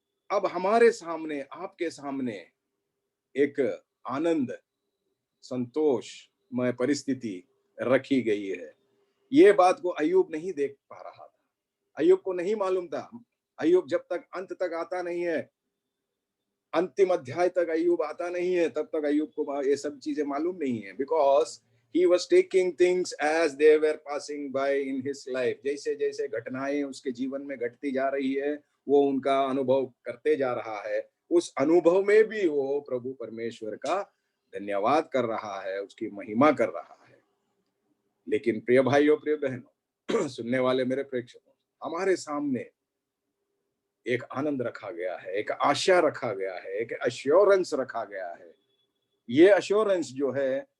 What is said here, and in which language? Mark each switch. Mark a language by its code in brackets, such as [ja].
[hi] अब हमारे सामने, आपके सामने एक आनंद, संतोष में परिस्थिति रखी गई है। ये बात को अय्यूब नहीं देख पा रहा था, अय्यूब को नहीं मालूम था। अय्यूब जब तक अंत तक आता नहीं है, अंतिम अध्याय तक अय्यूब आता नहीं है, तब तक अय्यूब को ये सब चीजें मालूम नहीं है। [en] Because he was taking things as they were passing by in his life. [hi] जैसे जैसे घटनाएं उसके जीवन में घटती जा रही है, वो उनका अनुभव करते जा रहा है। उस अनुभव में भी वो प्रभु परमेश्वर का धन्यवाद कर रहा है, उसकी महिमा कर रहा है। लेकिन प्रिय भाइयों, प्रिय बहनों, सुनने वाले मेरे प्रेक्षकों, हमारे सामने एक आनंद रखा गया है, एक आशा रखा गया है, एक एश्योरेंस रखा गया है। ये एश्योरेंस जो है